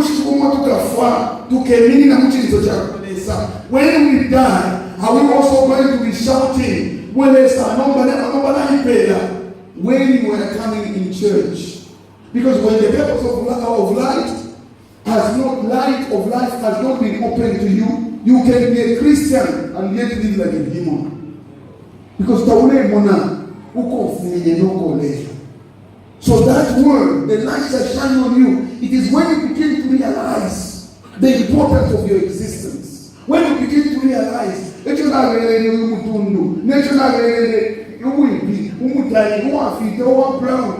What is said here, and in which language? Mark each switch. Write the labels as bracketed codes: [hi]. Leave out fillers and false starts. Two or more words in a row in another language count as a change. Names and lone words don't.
[en] When we die, are we also going to be shouting when you were coming in church? Because when the purpose of light has not been opened to you, you can be a Christian and yet live like a demon. [bem] Because taule mona uko finye noko le. [en] So that word, the light shall shine on you. It is when you begin to realize the importance of your existence. When you begin to realize that you're not really brown.